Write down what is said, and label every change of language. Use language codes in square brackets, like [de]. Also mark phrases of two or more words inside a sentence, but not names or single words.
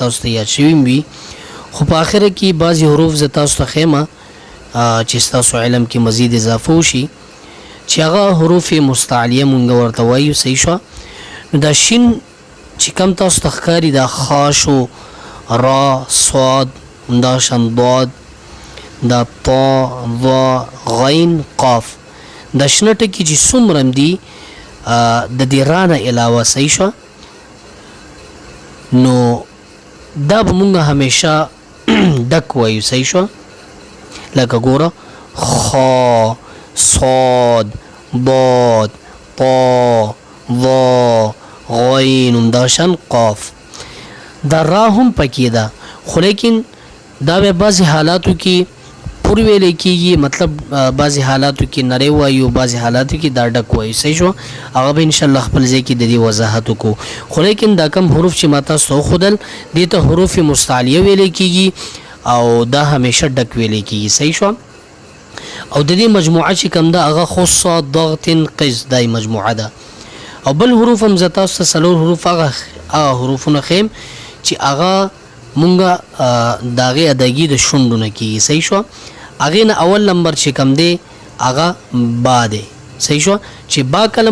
[ps] تاسو ته یاد شوي وي خو په اخر کې بعضی حروف ز تاسو ته خیمه چې تاسو علم کې مزید اضافه وشي چې هغه حروف مستعلیه مونږ ورته وایو صحیح شو نو دا شین چې کم تاسو ته ښکاري دا خاشو را صاد دا شان ضاد دا طا ظا غین قاف دا شنه ټکي چې څومره دي د دې رانه علاوه صحیح شو نو دا به مونږ همیشه ډک وایو صحیح شو لکه ګوره خا صاد ضاد طا ظا غین دا شان قاف دا را هم پکې ده خو لیکن دا به بعضې حالاتو کې پور ویلې کېږي مطلب بعضې حالاتو کې نری وایو بعضې حالاتو کې دا ډک وایو صحیح شو هغه به انشاءالله خپل ځای کې د دې وضاحت وکړو خو لیکن دا کم حروف چې ما تاسو ته وښودل دې ته حروف مستعلیه ویلې کېږي او دا همیشه ډک ویلې کېږي صحیح شو او د دې مجموعه چې کوم ده هغه خص ضغط قز دای مجموعه ده او بل حروف هم زه تاسو ته څلور حروف هغه حروفونه ښیم چې هغه مونږه د هغې ادایګي د شونډو نه کېږي صحیح شو هغې نه اول نمبر چې کوم دی هغه با دی صحیح شو چې با کلم